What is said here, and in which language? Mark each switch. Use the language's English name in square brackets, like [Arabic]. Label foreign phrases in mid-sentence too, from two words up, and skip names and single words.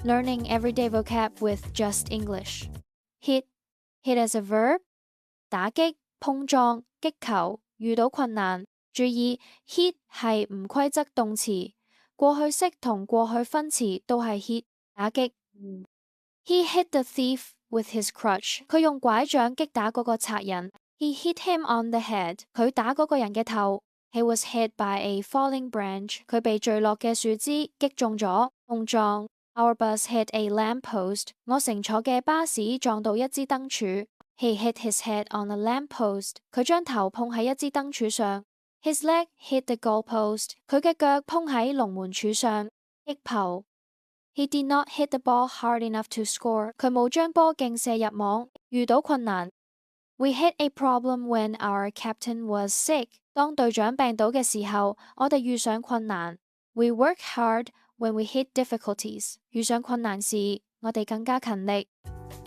[English] Learning everyday vocab with Just English. Hit as a verb， [Cantonese] 打擊、碰撞、擊球，遇到困難。注意 hit 係唔規則動詞，過去式同過去分詞都係 hit 打擊。 [English] He hit the thief with his crutch。 [Cantonese] 佢用拐杖擊打嗰個賊人。 [English] He hit him on the head。 [Cantonese] 佢打嗰個人嘅頭。 [English] He was hit by a falling branch。 [Cantonese] 佢被墜落嘅樹枝擊中咗。碰撞。 [English] Our bus hit a lamp post。 [Cantonese] 我乘坐嘅巴士撞到一支燈柱。 [English] He hit his head on a lamp post。 [Cantonese] 佢將頭碰喺一支燈柱上。 [English] His leg hit the goalpost。 [Cantonese] 佢嘅腳碰喺龍門柱上。擊球。 [English] He did not hit the ball hard enough to score。 [Cantonese] 佢冇將波勁射入網。遇到困難。 [English] We hit a problem when our captain was sick。 [Cantonese] 當隊長病倒嘅時候，我哋遇上困難。 [English] We work hard when we hit difficulties。 [Cantonese] 遇上困難時，我哋更加勤力。